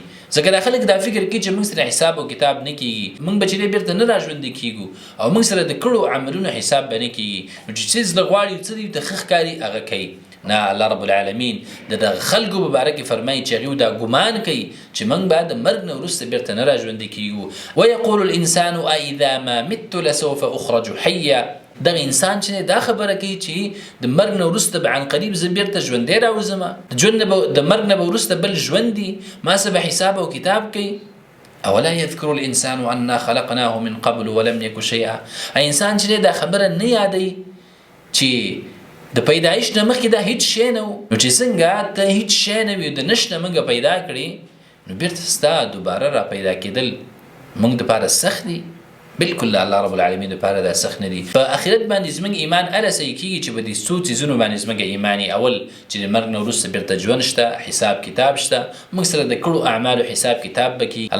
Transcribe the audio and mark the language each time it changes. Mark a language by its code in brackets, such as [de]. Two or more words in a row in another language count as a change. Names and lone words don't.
[ps] ځکه دا خلک دا فکر کوي چې موږ سره حساب او کتاب نه کیږي، موږ به چې بیرته نه راژوندي کیږو او موږ سره د کړو عملونو حساب به نه کیږي. نو چې څه زړه غواړي څه دی د ښه ښکاري هغه کوي. نه، الله رب العالمین د خلکو په باره کې فرمایي چې هغوی دا ګمان کوي چې موږ به د مرګ نه وروسته بیرته نه راژوندي کیږو. [ar] ویقول الانسان أإذا ما مت لسوف أخرج حیا. [ps] دغه انسان چې دا خبره کوي چې د مرګ نه وروسته به عن قریب زه بیرته ژوندی راوځم، د مرګ نه به وروسته بل ژوند دي، ما څه به حساب او کتاب کوي. [ar] اولا يذكر الانسان انا خلقناه من قبل ولم يك شيئا. [ps] انسان چې دا خبره نه یادوي چې د پیدایش نه مخکې دا هیڅ شی نه و. نو چې څنګه ته هیڅ شی نه وي د نشته موږ پیدا کړي، نو بیرته ستا دوباره را پیدا کېدل موږ دپاره سخت دي. بالکل الله رب العالمین دپاره دا سخت نه دي. په آخرت باندې زموږ ایمان هله صحیح کېږي چې په دې څو څیزونو باندې زموږ ایمان اول چې د مرګ نه وروسته بیرته ژوند شته، حساب کتاب شته، موږ سره د کړو اعمالو حساب کتاب به کي.